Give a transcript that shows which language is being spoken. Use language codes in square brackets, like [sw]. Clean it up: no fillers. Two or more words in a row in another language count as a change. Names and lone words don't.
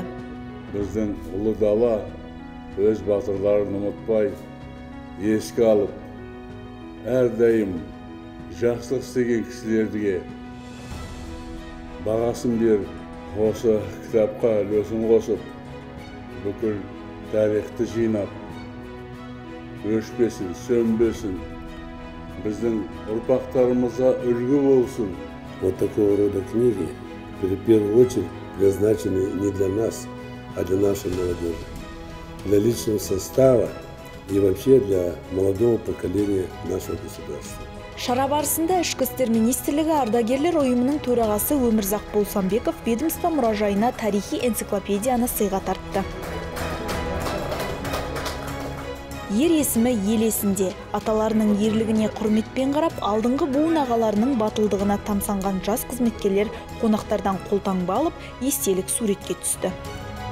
[kk] Біздің ұлы дала өз батырларын ұмытпай, еске алып, әрдайым жақсылық істеген кісілерге бағасын беріп, осы кітапқа үлесін қосып, бүкіл тарихты жинап, өшпесін, сөнбесін, біздің ұрпақтарымызға үлгі болсын. [ru] Вот такого рода книги, в первую очередь, предназначены не для нас, а для нашей молодежи, для личного состава и вообще для молодого поколения нашего государства. [kk] Шара барысында ішкі істер министрлігі ардагерлер ұйымының төрағасы Өмірзақ Болсамбеков ведомство мұражайына тарихи энциклопедияны сыйға тартты. Ер есімі ел есінде, аталарының ерлігіне құрметпен қарап, алдыңғы буын ағаларының батылдығына тамсанған жас қызметкерлер қонақтардан қолтаңба алып, естелік суретке түсті.